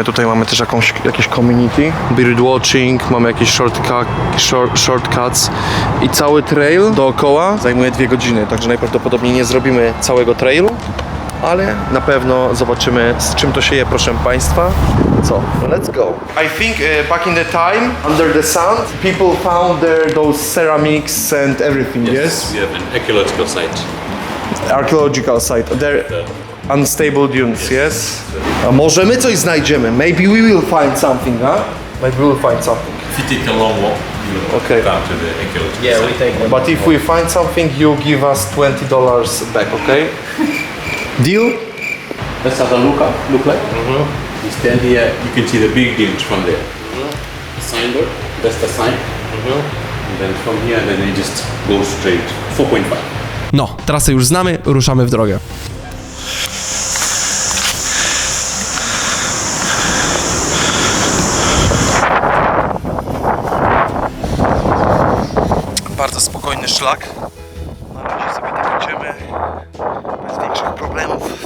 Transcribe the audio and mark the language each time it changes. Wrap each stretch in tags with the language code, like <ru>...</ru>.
<pl>Tutaj mamy też jakieś community, birdwatching, mamy jakieś shortcuts i cały trail dookoła zajmuje 2 godziny, także najprawdopodobniej nie zrobimy całego trailu, ale na pewno zobaczymy, z czym to się je, proszę Państwa.</pl> <en>Co? Let's go. I think back in the time, under the sand, people found there those ceramics and everything, yes? We have an archaeological site. Archaeological site. There unstable dunes, yes?</en> <pl>A może my coś znajdziemy?</pl> <en>Maybe we will find something, huh? Maybe we will find something. If you take a long walk, you will Okay. come to the archaeological site. But if we find something, you give us $20 back, okay? Deal? Let's have a look like. You stand here, you can see the big dunes from there. The signboard, that's the sign. And then from here, then you just go straight, 4.5.</en> <pl>No, trasę już znamy, ruszamy w drogę. Bardzo spokojny szlak. Na razie sobie tak idziemy. Bez większych problemów.</pl>